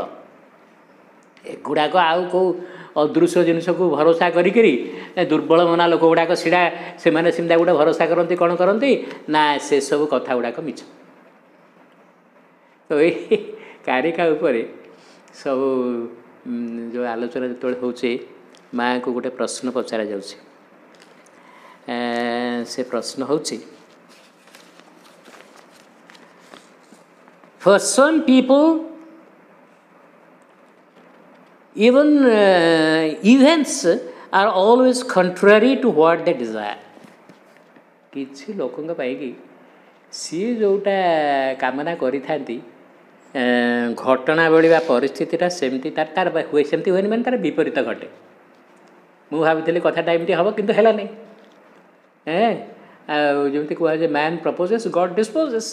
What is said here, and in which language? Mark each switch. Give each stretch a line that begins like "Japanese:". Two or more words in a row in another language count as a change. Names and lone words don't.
Odia: ଏଗୁଡ଼ାକ ଆଉ କେଉଁ ଅଦୃଶ୍ୟ ଜିନିଷକୁ ଭରସା କରିକିରି ଦୁର୍ବଳ ମନା ଲୋକ ଗୁଡ଼ାକ ଛିଡ଼ା, ସେମାନେ ସେମିତି ଗୋଟେ ଭରସା କରନ୍ତି, କ'ଣ କରନ୍ତି ନା ସେସବୁ କଥା ଗୁଡ଼ାକ ମିଛ। ତ ଏଇ କାରିକା ଉପରେ ସବୁ ଯେଉଁ ଆଲୋଚନା ଯେତେବେଳେ ହେଉଛି, ମାଆଙ୍କୁ ଗୋଟେ ପ୍ରଶ୍ନ ପଚରାଯାଉଛି। ସେ ପ୍ରଶ୍ନ ହେଉଛି,
English: for some people even events are always contrary to what they desire।
Odia: କିଛି ଲୋକଙ୍କ ପାଇଁକି ସିଏ ଯେଉଁଟା କାମନା କରିଥାନ୍ତି ଘଟଣାବଳୀ ବା ପରିସ୍ଥିତିଟା ସେମିତି ତାର ହୁଏ, ସେମିତି ହୁଏନି, ମାନେ ତାର ବିପରୀତ ଘଟେ। ମୁଁ ଭାବିଥିଲି କଥାଟା ଏମିତି ହେବ କିନ୍ତୁ ହେଲା ନାହିଁ। ଆଉ ଯେମିତି କୁହାଯାଏ
English: man proposes God disposes.